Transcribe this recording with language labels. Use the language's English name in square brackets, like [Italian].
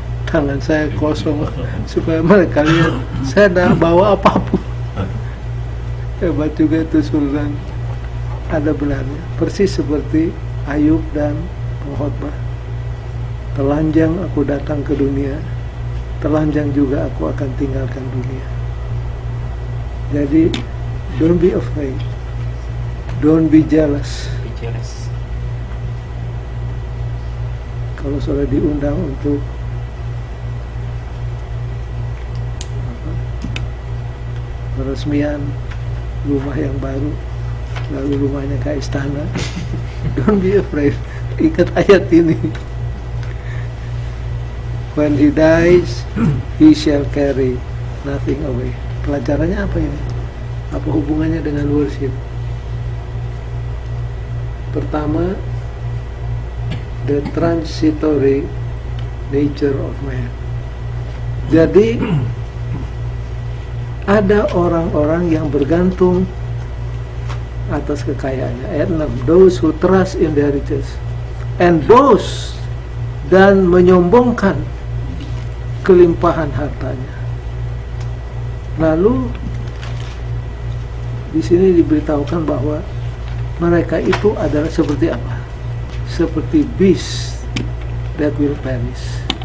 [Indonesian] Tangan saya kosong supaya mereka lihat saya tidak bawa apapun. Hebat juga itu Sultan. Ada benarnya, persis seperti Ayub dan pengkhotbah. Telanjang aku datang ke dunia, telanjang juga aku akan tinggalkan dunia. [English] Jadi don't be afraid, don't be jealous. [Indonesian] Kalau sudah diundang untuk peresmian rumah yang baru, lalu rumahnya kayak istana, [English] don't be afraid. [Indonesian] Ikat ayat ini. [English] When he dies, he shall carry nothing away. [Indonesian] Pelajarannya apa ini? Apa hubungannya dengan worship? [English] Pertama, the transitory nature of man. [Indonesian] Jadi ada orang-orang yang bergantung atas kekayaannya. [English] Ayat 6, those who trust in their riches and boast, [Indonesian] dan menyombongkan kelimpahan hartanya. Lalu di sini diberitahukan bahwa mereka itu adalah seperti apa? [English] Seperti beast that will perish.